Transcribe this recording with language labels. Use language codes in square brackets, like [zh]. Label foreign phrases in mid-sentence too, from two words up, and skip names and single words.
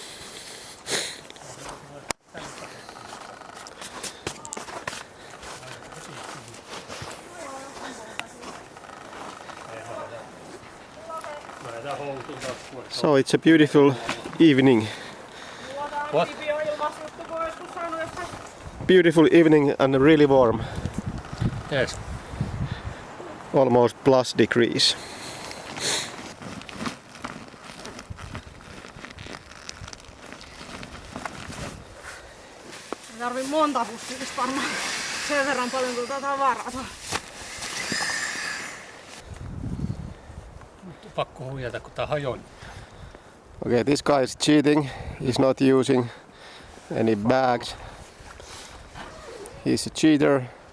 [en] So it's a beautiful evening. What? Beautiful evening and really warm. Yes. Almost plus degrees. [fi] Tarvii monta pussillista varmaan sen verran paljon kuin tavaraa. Pakko huijata kun tää hajon. [en] Okay, this guy is cheating. He's not using any bags. He's a cheater.